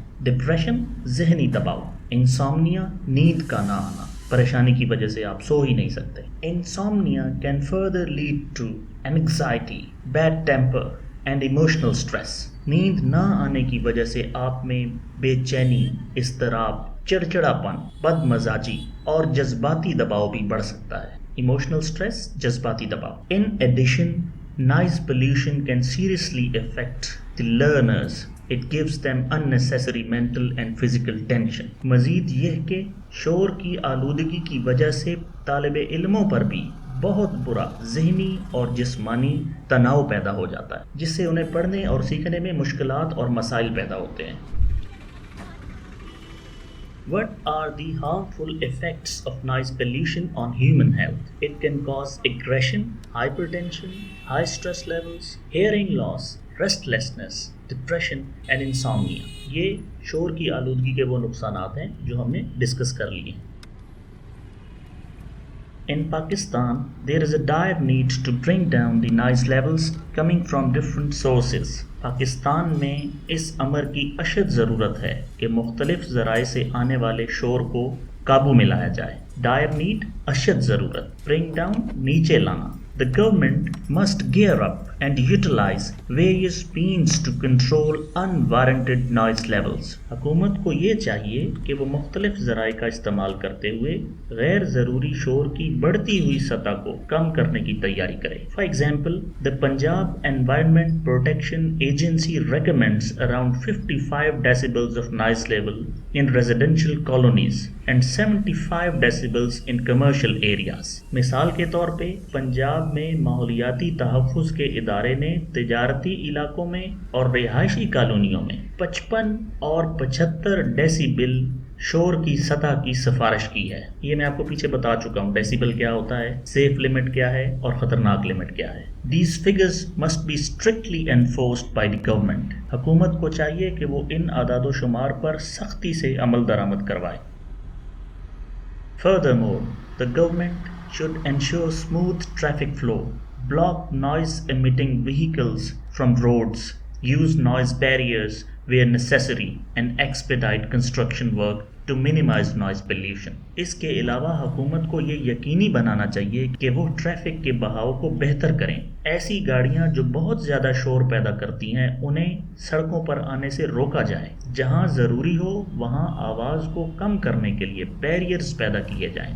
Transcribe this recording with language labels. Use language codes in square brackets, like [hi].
[ur] Depression, ذہنی دباؤ، انسومنیا، نیند کا نہ آنا، پریشانی کی وجہ سے آپ سو ہی نہیں سکتے۔ [en] Insomnia can further lead to anxiety, bad temper and emotional stress. [ur] نیند نہ آنے کی وجہ سے آپ میں بے چینی، اضطراب، چڑچڑاپن، بد مزاجی اور جذباتی دباؤ بھی بڑھ سکتا ہے۔ ایموشنل اسٹریس، جذباتی دباؤ۔ [en] In addition, noise pollution can seriously affect the learners. It gives them unnecessary mental and physical tension. [ur] مزید یہ کہ شور کی آلودگی کی وجہ سے طالب علموں پر بھی بہت برا ذہنی اور جسمانی تناؤ پیدا ہو جاتا ہے، جس سے انہیں پڑھنے اور سیکھنے میں مشکلات اور مسائل پیدا ہوتے ہیں۔ [en] What are the harmful effects of noise pollution on human health? It can cause aggression, hypertension, high stress levels, hearing loss, restlessness, depression and insomnia. [ur] یہ شور کی آلودگی کے وہ نقصانات ہیں جو ہم نے ڈسکس کر لیے. [en] In Pakistan, there is a dire need to bring down the noise levels coming from different sources. [ur] Pakistan میں اس امر کی اشد ضرورت ہے کہ مختلف ذرائع سے آنے والے شور کو قابو میں لایا جائے. ڈائر نیڈ، اشد ضرورت. برنگ ڈاؤن، نیچے لانا. [en] The government must gear up and utilize various means to control unwarranted noise levels. [ur] حکومت کو یہ چاہیے کہ وہ مختلف ذرائع کا استعمال کرتے ہوئے غیر ضروری شور کی بڑھتی ہوئی سطح کو کم کرنے کی تیاری کرے. [en] For example, the Punjab Environment Protection Agency recommends around 55 decibels of noise level in residential colonies and 75 decibels in commercial areas. [ur] مثال کے طور پہ پنجاب میں ماحولیاتی تحفظ کے ادارے نے تجارتی علاقوں میں اور رہائشی کالونیوں میں 55 اور 75 ڈیسیبل شور کی سطح کی سفارش کی ہے. یہ میں آپ کو پیچھے بتا چکا ہوں ڈیسیبل کیا ہوتا ہے، سیف لمٹ کیا ہے اور خطرناک لمٹ کیا ہے. [en] These figures must be strictly enforced by the government. [ur] حکومت کو چاہیے کہ وہ ان اعداد و شمار پر سختی سے عمل درآمد کروائے. [en] Furthermore, the government should ensure smooth traffic flow, block noise-emitting vehicles from roads, use noise barriers where necessary, and expedite construction work to minimize noise pollution. [ur] اس کے علاوہ حکومت کو یہ یقینی بنانا چاہیے کہ وہ ٹریفک کے بہاؤ کو بہتر کریں. ایسی گاڑیاں جو بہت زیادہ شور پیدا کرتی ہیں انہیں سڑکوں پر آنے سے روکا جائے. جہاں ضروری ہو وہاں آواز کو کم کرنے کے لیے بیریئرز پیدا کیے جائیں.